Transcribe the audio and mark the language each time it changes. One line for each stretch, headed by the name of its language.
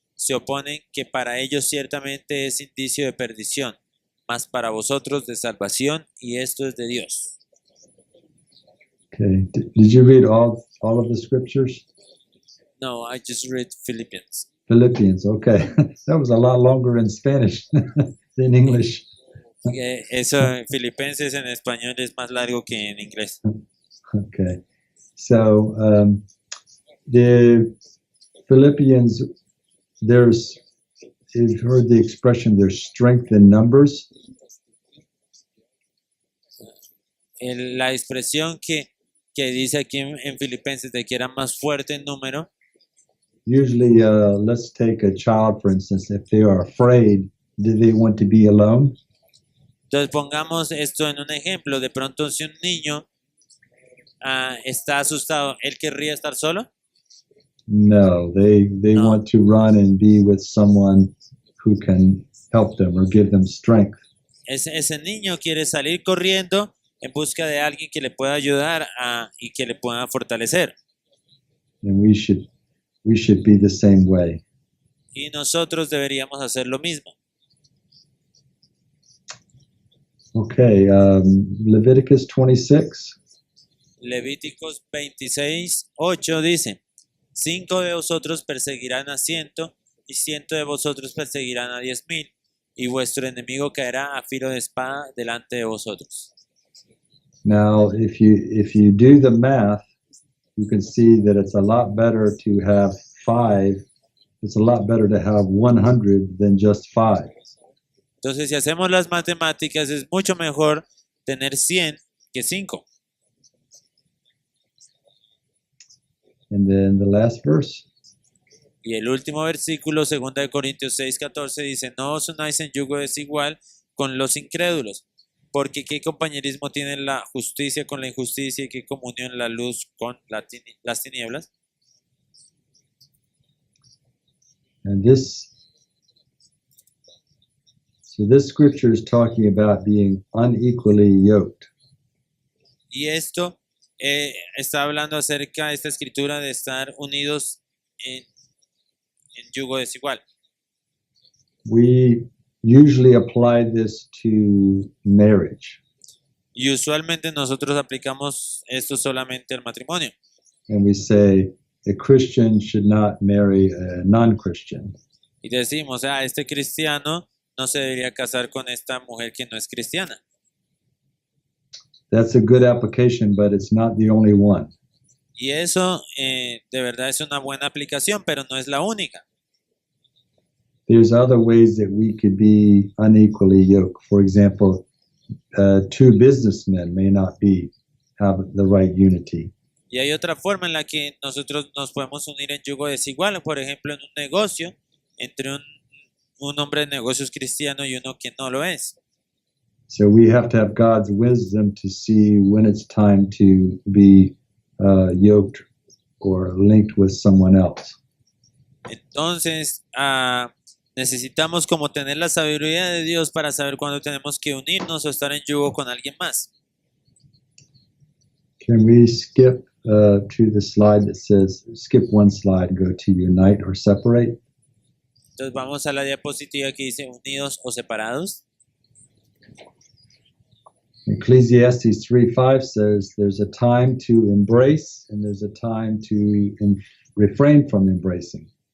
Spanish: se oponen, que para ellos ciertamente es indicio de perdición, mas para vosotros de salvación, y esto es de Dios.
English: Okay. Did you read all of the scriptures? No, I just read Philippians. Philippians. Okay. That was a lot longer in Spanish than English.
Spanish: Eso, Filipenses en español es más largo que en inglés.
English: Okay. So the Philippians, you've heard the expression, there's strength in numbers.
Spanish: La expresión que dice aquí en Filipenses de que era más fuerte en número,
English: Usually, let's take a child, for instance, if they are afraid, do they want to be alone?
Spanish: entonces pongamos esto en un ejemplo. De pronto, si un niño está asustado, ¿él querría estar solo?
English: No, they No. want to run and be with someone who can help them or give them strength.
Spanish: Ese niño quiere salir corriendo en busca de alguien que le pueda ayudar y que le pueda fortalecer.
English: And we should be the same way.
Spanish: Y nosotros deberíamos hacer lo mismo.
English: Okay, Leviticus 26.
Spanish: Levíticos 26:8 dice: 5 de vosotros perseguirán a 100, y 100 de vosotros perseguirán a 10,000, y vuestro enemigo caerá a filo de espada delante de vosotros.
English: Now, if you do the math, you can see that it's a lot better to have 5. It's a lot better to have 100 than just 5.
Spanish: Entonces, si hacemos las matemáticas, es mucho mejor tener 100 que 5.
English: And then the last verse.
Spanish: Y el último versículo, 2 de Corintios 6:14, dice: no os unáis en yugo desigual con los incrédulos, porque qué compañerismo tiene la justicia con la injusticia, y qué comunión la luz con las tinieblas.
English: And this scripture is talking about being unequally yoked.
Spanish: Y esto está hablando acerca de esta escritura de estar unidos en yugo desigual.
English: We usually apply this to marriage.
Spanish: Y usualmente nosotros aplicamos esto solamente al matrimonio.
English: And we say a Christian should not marry a non-Christian.
Spanish: Y decimos, este cristiano no se debería casar con esta mujer que no es cristiana.
English: That's a good application, but it's not the only one.
Spanish: Y eso de verdad es una buena aplicación, pero no es la única.
English: There's other ways that we could be unequally yoked. For example, two businessmen may not have the right unity.
Spanish: Y hay otra forma en la que nosotros nos podemos unir en yugo desigual. Por ejemplo, en un negocio, entre un hombre de negocios cristiano y uno que no lo es.
English: So we have to have God's wisdom to see when it's time to be yoked or linked with someone else.
Spanish: Entonces, necesitamos como tener la sabiduría de Dios para saber cuándo tenemos que unirnos o estar en yugo con alguien más.
English: Can we skip to the slide that says, skip one slide, go to unite or separate?
Spanish: Entonces vamos a la diapositiva que dice unidos o separados.
English: Ecclesiastes 3:5 says there's a time to embrace and there's a time to refrain from embracing.